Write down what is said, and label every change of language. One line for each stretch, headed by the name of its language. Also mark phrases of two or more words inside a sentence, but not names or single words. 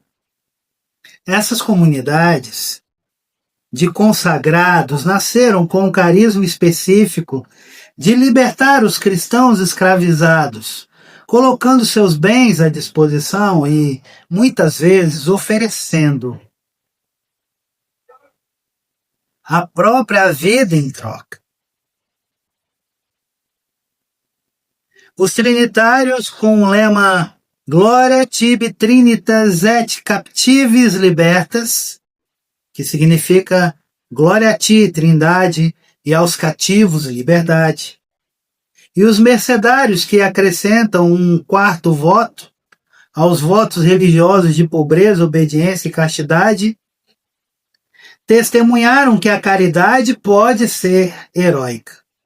Portuguese: Essas comunidades de consagrados nasceram com um carisma específico de libertar os cristãos escravizados, colocando seus bens à disposição e, muitas vezes, oferecendo a própria vida em troca. Os trinitários, com o lema
Latin: Gloria tibi trinitas et captivis libertas,
Portuguese: que significa Glória a ti, Trindade, e aos cativos liberdade. E os mercedários, que acrescentam um 4º voto aos votos religiosos de pobreza, obediência e castidade, testemunharam que a caridade pode ser heróica.